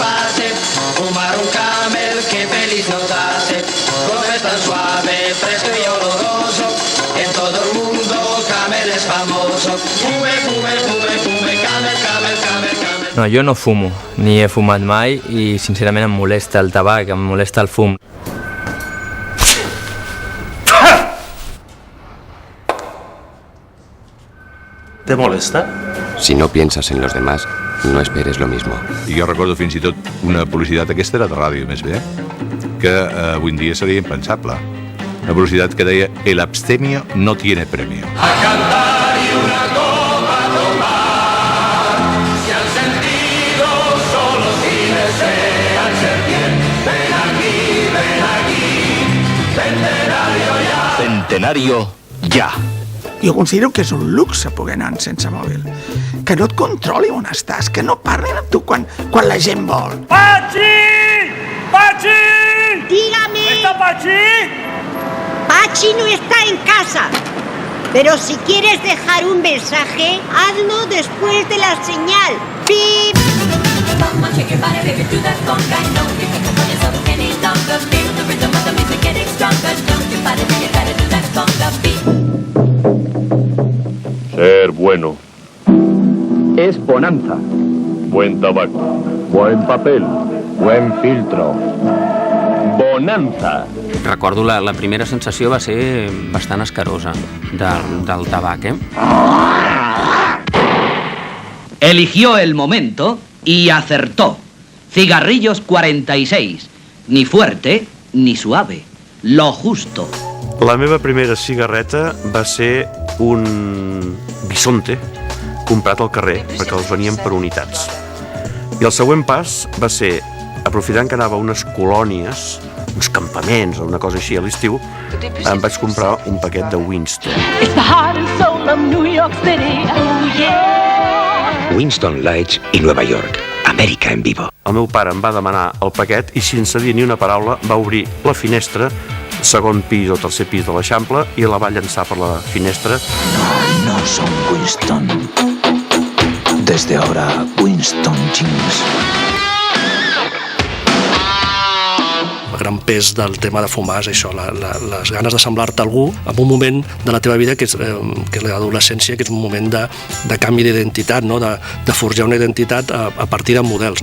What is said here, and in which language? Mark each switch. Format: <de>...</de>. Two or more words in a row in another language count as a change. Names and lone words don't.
<es>hace fumar un camel que feliz nos hace. Como es tan suave, fresco y oloroso, en todo el mundo camel es famoso. Fume, fume, fume, fume, camel, camel, camel, camel.</es> <ca>No, jo no fumo, ni he fumat mai i sincerament em molesta el tabac, em molesta el fum.</ca> <es>¿Te molesta? Si no piensas en los demás, no esperes lo mismo.</es> <ca>I jo recordo fins i tot una publicitat, aquesta era de ràdio més bé, que avui en dia seria impensable. Una publicitat que deia</ca> <es>el abstemio no tiene premio. A cantar y una copa tomar, si al sentido solo si desean ser bien, ven aquí, centenario ya. Centenario ya.</es> <ca>Jo considero que és un luxe poder anar sense mòbil. Que no et controli on estàs, que no parlin amb tu quan la gent vol.</ca> <es>¡Pachi! ¡Pachi! Dígame. ¿Está Pachi? Pachi no está en casa. Pero si quieres dejar un mensaje, hazlo después de la señal. ¡Pip! Ser bueno. Es bonanza. Buen tabaco. Buen papel. Buen filtro. Bonanza.</es> <ca>Recordo la primera sensació va ser bastant escarosa del tabac,</ca> <es>Eligió el momento y acertó. Cigarrillos 46. Ni fuerte ni suave. Lo justo.</es> <ca>La meva primera cigarreta va ser un bisonte comprat al carrer, perquè els venien per unitats. I el següent pas va ser, aprofitant que anava a unes colònies, uns campaments o una cosa així a l'estiu, em vaig comprar un paquet de Winston. Winston Lights i Nueva York.</ca> <es>Amèrica en vivo.</es> <ca>El meu pare em va demanar el paquet i sense dir ni una paraula va obrir la finestra, segon pis o tercer pis de l'Eixample, i la va llançar per la finestra.</ca> <es>No son Winston. Desde ahora, Winston Chings.</es> <ca>El gran pes del tema de fumar és això, les ganes de semblar-te a algú en un moment de la teva vida que és l'adolescència, que és un moment de canvi d'identitat, no? de forjar una identitat a partir de models.</ca>